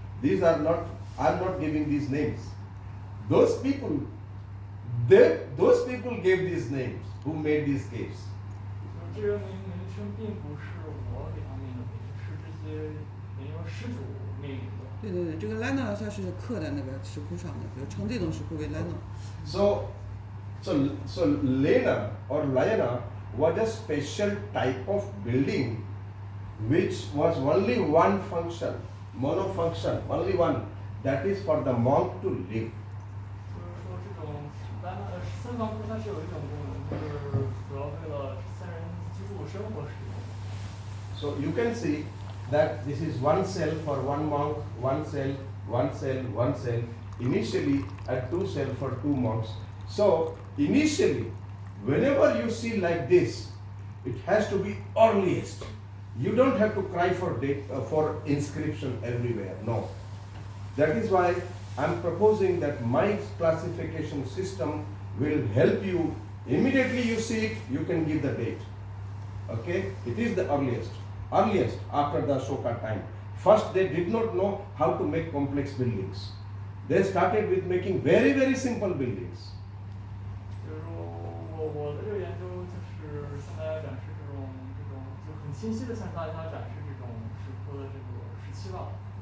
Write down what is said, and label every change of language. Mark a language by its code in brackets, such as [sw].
[en] These are not, I'm not giving these names. Those people gave these names, who made these caves. [zh] 这个名称并不是我给他命的名，是这些名由施主命名的。对对对，这个 Lana 它是刻在那个石窟上的，比如称这种石窟为 Lana。 [en] So Lena or Layana was a special type of building which was only one function, monofunction, only one, that is for the monk to live. [zh] 就是说，这种僧房窟它是有一种功能，就是主要为了僧人居住生活使用。 [en] So you can see that this is one cell for one monk, one cell, one cell, one cell. Initially, at two cell for two monks. So initially, whenever you see like this, it has to be earliest. You don't have to cry for inscription everywhere. No. That is why I'm proposing that my classification system will help you. Immediately you see it, you can give the date. Okay? It is the earliest after the Ashoka time. First, they did not know how to make complex buildings. They started with making very, very simple buildings. [zh] 就是说我的这个研究就是向大家展示这种就很清晰的向大家展示这种石窟的这个时期吧。